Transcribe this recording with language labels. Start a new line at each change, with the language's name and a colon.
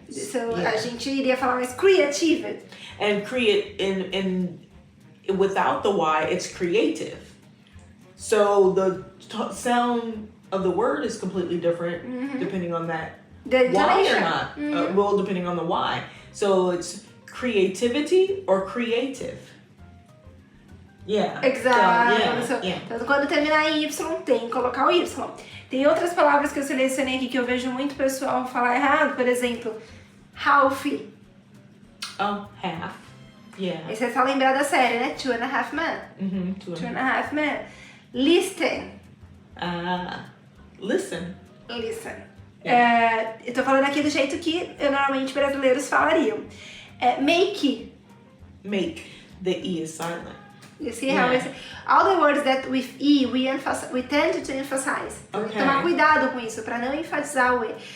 Portuguese: So a gente iria falar mais creative.
English: And create in without the Y, it's creative. So the sound of the word is completely different depending on that Y or not. Well, depending on the Y. So it's creativity or creative. Yeah.
Portuguese: Exato. Então, quando terminar em Y, tem que colocar o Y. Tem outras palavras que eu selecionei aqui que eu vejo muito pessoal falar errado. Por exemplo, half.
English: Oh, half. Yeah.
Portuguese: Esse é só lembrar da série, né?
English: 2.5 Men. 2.5 Men. Listen. Listen. Listen.
Portuguese: Eu tô falando aqui do jeito que normalmente brasileiros falariam.
English: Make. Make. The E is silent. You see how all the words that with E we tend to emphasize.
Portuguese: Então, tomar cuidado com isso, para não enfatizar o E.